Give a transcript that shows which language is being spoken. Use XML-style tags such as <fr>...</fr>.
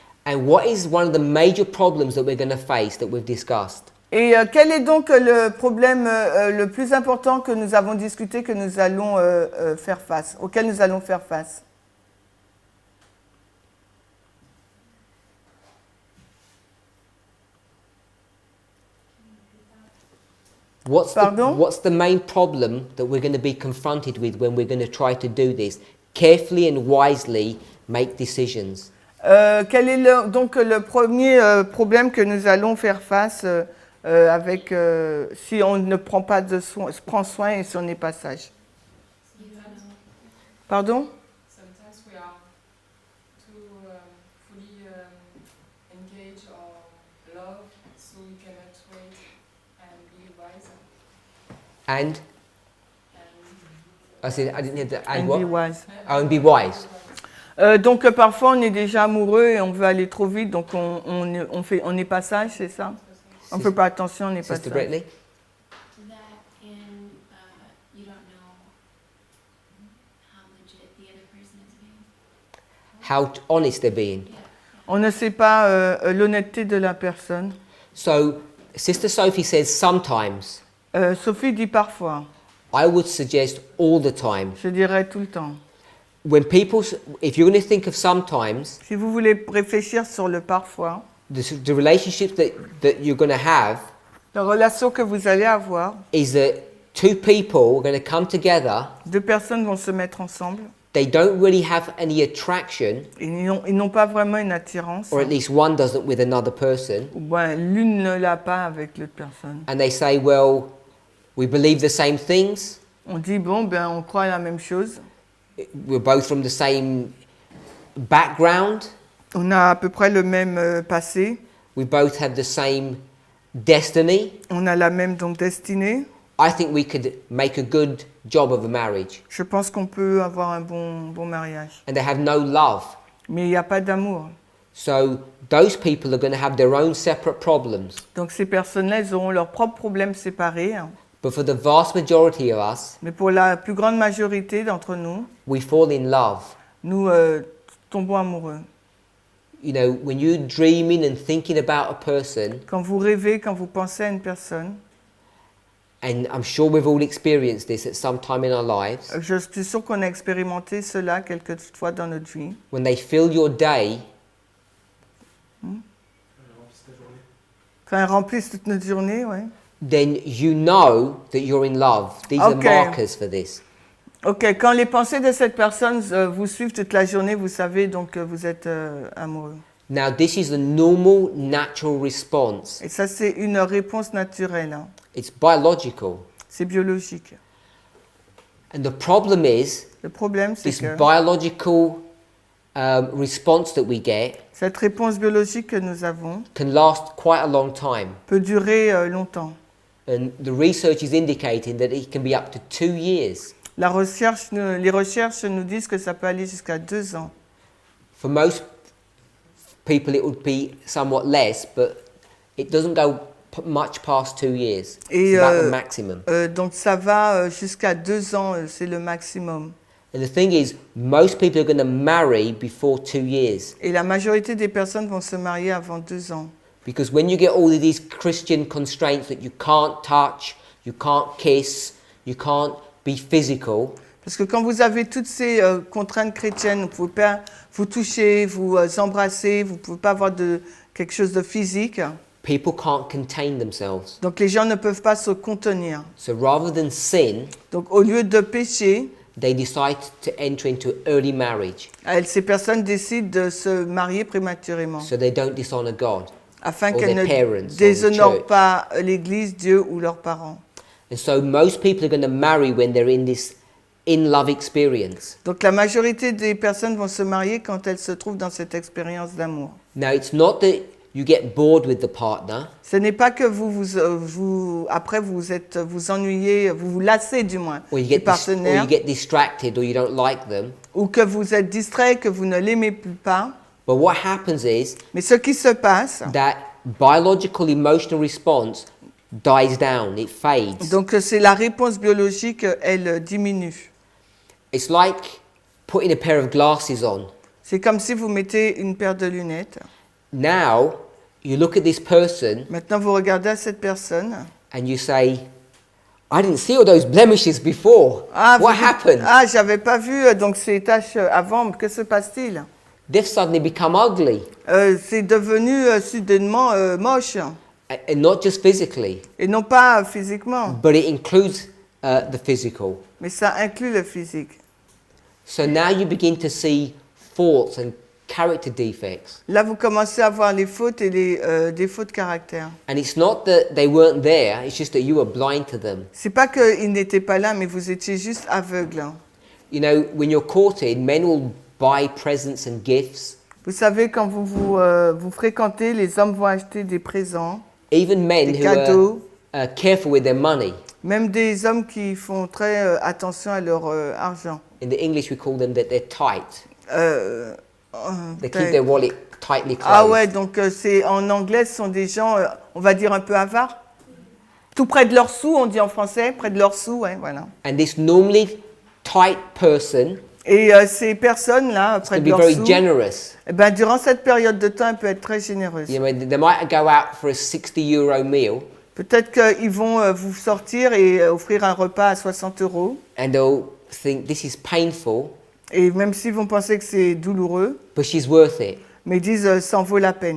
<en>And what is one of the major problems that we're going to face that we've discussed?</en> <fr>Et quel est donc le problème le plus important que nous avons discuté, que nous allons faire face, auquel nous allons faire face?</fr> <en>What's</en> <fr>Pardon?</fr> <en>what's the main problem that we're going to be confronted with when we're going to try to do this? Carefully and wisely make decisions.</en> <fr>Quel est donc le premier problème que nous allons faire face avec si on ne prend pas prend soin et si on n'est pas sage? Pardon?</fr> <en>Sometimes we are too fully engaged or love, so we cannot wait and be wise. And I said I didn't hear the and And what? be wise. Oh, and be wise.</en> <fr>Donc parfois on est déjà amoureux et on veut aller trop vite, donc on n'est pas sage, c'est ça? On ne fait pas attention, on n'est pas</fr> <en>Sister</en> <fr>sage.</fr> <en>Brittany? That and you don't know how legit the other person is being. How honest they're being.</en> <fr>On ne sait pas l'honnêteté de la personne.</fr> <en>So Sister Sophie says sometimes.</en> <fr>Sophie dit parfois,</fr> <en>I would suggest all the time.</en> <fr>je dirais tout le temps.</fr> <en>When people, if you're going to think of sometimes,</en> <fr>Si vous voulez réfléchir sur le parfois,</fr> <en>the relationships that you're going to have</en> <fr>la relation que vous allez avoir,</fr> <en>is that two people are going to come together.</en> <fr>deux personnes vont se mettre ensemble,</fr> <en>They don't really have any attraction,</en> <fr>ils n'ont pas vraiment une attirance,</fr> <en>or at least one doesn't with another person.</en> <fr>ou bien l'une ne l'a pas avec l'autre personne.</fr> <en>And they say, well, we believe the same things.</en> <fr>On dit, bon, ben, on croit à la même chose,</fr> <en>We're both from the same background.</en> <fr>on a à peu près le même passé,</fr> <en>We both have the same destiny.</en> <fr>on a la même donc destinée.</fr> <en>I think we could make a good job of a marriage.</en> <fr>Je pense qu'on peut avoir un bon mariage.</fr> <en>And they have no love.</en> <fr>Mais il n'y a pas d'amour.</fr> <en>So those people are going to have their own separate problems.</en> <fr>Donc ces personnes-là, elles auront leurs propres problèmes séparés. Hein.</fr> <en>But for the vast majority of us,</en> <fr>Mais pour la plus grande majorité d'entre nous,</fr> <en>we fall in love.</en> <fr>nous tombons amoureux.</fr> <en>You know, when you're dreaming and thinking about a person,</en> <fr>Quand vous rêvez, quand vous pensez à une personne,</fr> <en>and I'm sure we've all experienced this at some time in our lives,</en> <fr>je suis sûre qu'on a expérimenté cela quelques fois dans notre vie.</fr> <en>when they fill your day,</en> <fr>Quand elles remplissent toute notre journée, ouais.</fr> <en>then you know that you're in love. These are Okay. markers for this.</en> <fr>Ok, quand les pensées de cette personne vous suivent toute la journée, vous savez donc que vous êtes amoureux.</fr> <en>Now, this is the normal, natural response.</en> <fr>Et ça, c'est une réponse naturelle. Hein.</fr> <en>It's biological.</en> <fr>C'est biologique.</fr> <en>And the problem is,</en> <fr>Le problème, c'est</fr> <en>this</en> <fr>que</fr> <en>biological response that we get</en> <fr>cette réponse biologique que nous avons</fr> <en>can last quite a long time.</en> <fr>peut durer longtemps.</fr> <en>And the research is indicating that it can be up to 2 years.</en> <fr>Les recherches nous disent que ça peut aller jusqu'à 2 ans.</fr> <en>For most people, it would be somewhat less, but it doesn't go much past 2 years.</en> <fr>Et</fr> <en>It's about the maximum.</en> <fr>donc ça va jusqu'à 2 ans, c'est le maximum.</fr> <en>And the thing is, most people are going to marry before 2 years.</en> <fr>Et la majorité des personnes vont se marier avant 2 ans.</fr> <en>Because when you get all of these Christian constraints that you can't touch, you can't kiss, you can't be physical,</en> <fr>Parce que quand vous avez toutes ces contraintes chrétiennes, vous ne pouvez pas vous toucher, vous embrasser, vous ne pouvez pas avoir quelque chose de physique.</fr> <en>people can't contain themselves.</en> <fr>Donc les gens ne peuvent pas se contenir.</fr> <en>So rather than sin,</en> <fr>Donc au lieu de pécher,</fr> <en>they decide to enter into early marriage</en> <fr>ces personnes décident de se marier prématurément</fr> <en>so they don't dishonor God.</en> <fr>afin</fr> <en>or</en> <fr>qu'elles</fr> <en>their parents, or</en> <fr>ne</fr> <en>the</en> <fr>déshonorent</fr> <en>church.</en> <fr>pas l'Église, Dieu ou leurs parents.</fr> <en>And so most people are going to marry when they're in this in-love experience.</en> <fr>Donc la majorité des personnes vont se marier quand elles se trouvent dans cette expérience d'amour.</fr> <en>Now, it's not that you get bored with the partner.</en> <fr>Ce n'est pas que après vous ennuyez, vous vous lassez du moins</fr> <en>Or you</en> <fr>du</fr> <en>get, or</en> <fr>partenaire,</fr> <en>you get distracted, or you don't like them.</en> <fr>ou que vous êtes distrait, que vous ne l'aimez plus pas.</fr> <en>But what happens is</en> <fr>Mais ce qui se passe,</fr> <en>that biological emotional response dies down, it fades.</en> <fr>donc c'est la réponse biologique, elle diminue.</fr> <en>It's like putting a pair of glasses on.</en> <fr>C'est comme si vous mettez une paire de lunettes.</fr> <en>Now, you look at this person</en> <fr>Maintenant, vous regardez à cette personne.</fr> <en>and you say, I didn't see all those blemishes before. What happened?</en> <fr>Ah, j'avais pas vu donc ces taches avant. Que se passe-t-il?</fr> <en>They've suddenly become ugly.</en> <fr>C'est devenu soudainement moche,</fr> <en>And not just physically,</en> <fr>et non pas physiquement,</fr> <en>but it includes the physical.</en> <fr>mais ça inclut le physique.</fr> <en>So now you begin to see faults and character defects.</en> <fr>Là, vous commencez à voir les fautes et les défauts de caractère.</fr> <en>And it's not that they weren't there, it's just that you were blind to them.</en> <fr>C'est pas qu'ils n'étaient pas là, mais vous étiez juste aveugle.</fr> <en>You know, when you're courted, men will buy presents and gifts.</en> <fr>Vous savez, quand vous fréquentez, les hommes vont acheter des présents,</fr> <en>Even men</en> <fr>des</fr> <en>who</en> <fr>cadeaux,</fr> <en>are careful with their money.</en> <fr>même des hommes qui font très attention à leur argent.</fr> <en>In the English, we call them that they're tight. They keep</en> <fr>Peut-être.</fr> <en>their wallet tightly closed.</en> <fr>Ah ouais, donc c'est en anglais, ce sont des gens, on va dire un peu avares. Tout près de leurs sous, on dit en français, près de leurs sous, ouais, voilà.</fr> <en>And this normally tight person</en> <fr>Et ces personnes-là,</fr> <en>is</en> <fr>près</fr> <en>going</en> <fr>de</fr> <en>to be very</en> <fr>sous,</fr> <en>generous.</en> <fr>eh ben, durant cette période de temps, elle peut être très généreuse.</fr> <en>You know, they might go out for a 60 € meal,</en> <fr>Peut-être qu'ils vont vous sortir et offrir un repas à 60 €.</fr> <en>and they'll think this is painful,</en> <fr>Et même s'ils vont penser que c'est douloureux,</fr> <en>but she's worth it</en> <fr>mais ils disent ça en vaut la peine.</fr>